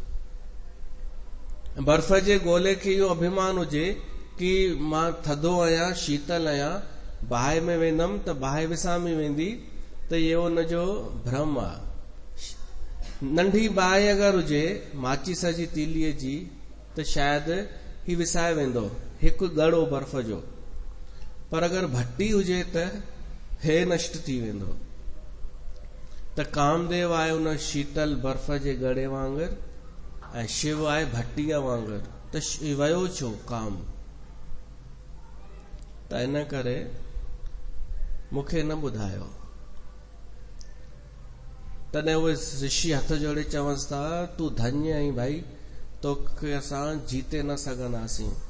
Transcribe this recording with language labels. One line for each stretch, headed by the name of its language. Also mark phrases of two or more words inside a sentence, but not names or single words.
Sindhi: बर्फ जे गोले खे इहो अभिमान हुजे कि मां थधो आहियां, शीतल आहियां, बाहि में वेंदमि त बाहि विसामी वेंदी, त इहो उनजो भ्रम आहे। नंढी बाहि अगरि हुजे माचिस जी तीलीअ जी त शायदि ही विसाए वेंदो हिकु ॻड़ो बर्फ जो, पर अगरि भट्टी हुजे त हे नष्ट थी वेंदो। त कामदेव आहे उन शीतल बर्फ जे गड़े वांगुर ऐं शिव आहे भट्टीअ वांगुर, त वियो छो काम? त इन करे मूंखे न ॿुधायो। तॾहिं उहे ऋषि हथ जोड़े चवंसि था तूं धन्य आहीं भाई, तोखे असां जीते न सघंदासीं।